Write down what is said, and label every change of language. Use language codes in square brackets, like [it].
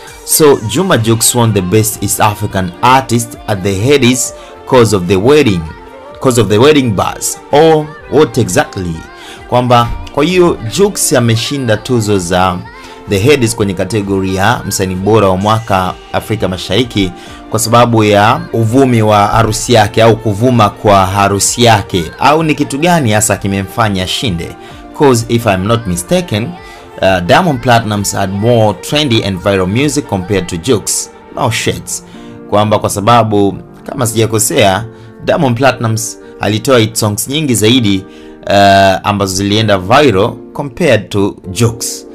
[en] So Juma Jux won the best East African artist at the Headies cause of the wedding buzz. Oh, what exactly? [sw] Kwamba kwa hiyo Jux ameshinda tuzo za The Headies kwenye kategori ya msanii bora wa mwaka Afrika Mashariki kwa sababu ya uvumi wa harusi yake, au kuvuma kwa harusi yake, au ni kitu gani hasa kimemfanya ashinde? [en] Cause if I'm not mistaken, Diamond Platnumz had more trendy and viral music compared to Jux. No shades. [sw] Kwamba kwa sababu kama sijakosea, Diamond Platnumz alitoa hit songs nyingi zaidi ambazo zilienda viral [en] compared to Jux.